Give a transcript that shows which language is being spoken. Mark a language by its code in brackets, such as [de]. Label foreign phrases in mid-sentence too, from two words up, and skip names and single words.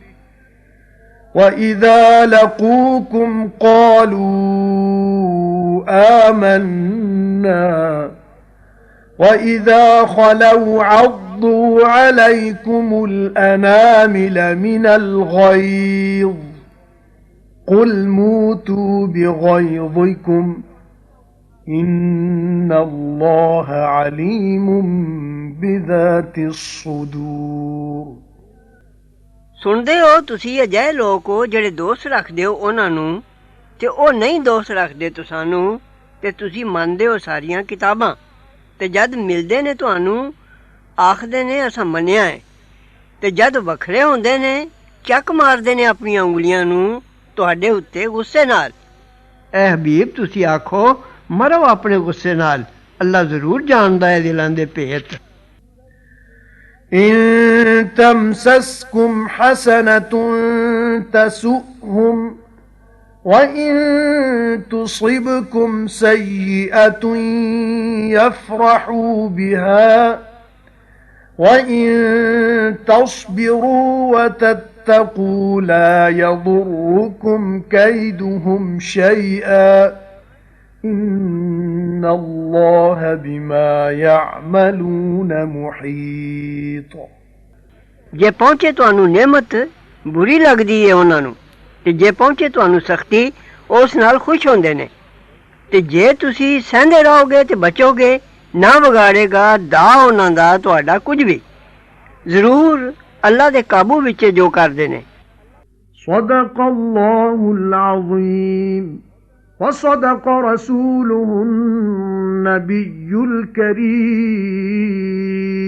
[ar] وإذا لقوكم قالوا آمنا وإذا خلوا عضوا عليكم الأنامل من الغيظ قل موتوا بغيظكم إن الله عليم بذات الصدور [pa] ਸੁਣਦੇ ਹੋ ਤੁਸੀਂ ਅਜਿਹੇ ਲੋਕ ਹੋ ਜਿਹੜੇ ਦੋਸਤ ਰੱਖਦੇ ਹੋ ਉਹਨਾਂ ਨੂੰ ਤੇ ਉਹ ਨਹੀਂ ਦੋਸਤ ਰੱਖਦੇ ਤੁਸਾਨੂੰ ਤੇ ਤੁਸੀਂ ਮੰਨਦੇ ਹੋ ਸਾਰੀਆਂ ਕਿਤਾਬਾਂ ਤੇ ਜਦ ਮਿਲਦੇ ਨੇ ਤੁਹਾਨੂੰ ਆਖਦੇ ਨੇ ਅਸਾਂ ਮੰਨਿਆ ਹੈ ਤੇ ਜਦ ਵੱਖਰੇ ਹੁੰਦੇ ਨੇ ਚੱਕ ਮਾਰਦੇ ਨੇ ਆਪਣੀਆਂ ਉਂਗਲੀਆਂ ਨੂੰ ਤੁਹਾਡੇ ਉੱਤੇ ਗੁੱਸੇ ਨਾਲ ਐ ਹਬੀਬ ਤੁਸੀਂ ਆਖੋ ਮਰੋ ਆਪਣੇ ਗੁੱਸੇ ਨਾਲ ਅੱਲਾ ਜ਼ਰੂਰ ਜਾਣਦਾ ਹੈ ਦਿਲਾਂ ਦੇ ਭੇਤ [ar] إن تمسسكم حسنة تسؤهم وإن تصبكم سيئة يفرحوا بها وإن تصبروا وتتقوا لا يضركم كيدهم شيئا إن الله بما يعملون محيط [pa] ਜੇ ਪਹੁੰਚੇ ਤੁਹਾਨੂੰ ਨਿਮਤ ਬੁਰੀ ਲੱਗਦੀ ਹੈ ਉਹਨਾਂ ਨੂੰ ਤੇ ਜੇ ਪਹੁੰਚੇ ਤੁਹਾਨੂੰ ਸਖਤੀ ਉਸ ਨਾਲ ਖੁਸ਼ ਹੁੰਦੇ ਨੇ ਤੇ ਜੇ ਤੁਸੀਂ ਸਹਿੰਦੇ ਰਹੋਗੇ ਤੇ ਬਚੋਗੇ ਨਾ ਵਿਗਾੜੇਗਾ ਦਾ ਉਹਨਾਂ ਦਾ ਤੁਹਾਡਾ ਕੁਝ ਵੀ ਜ਼ਰੂਰ ਅੱਲਾ ਦੇ ਕਾਬੂ ਵਿੱਚ ਜੋ ਕਰਦੇ ਨੇ [ar] صدق الله العظيم وصدق رسوله النبي الكريم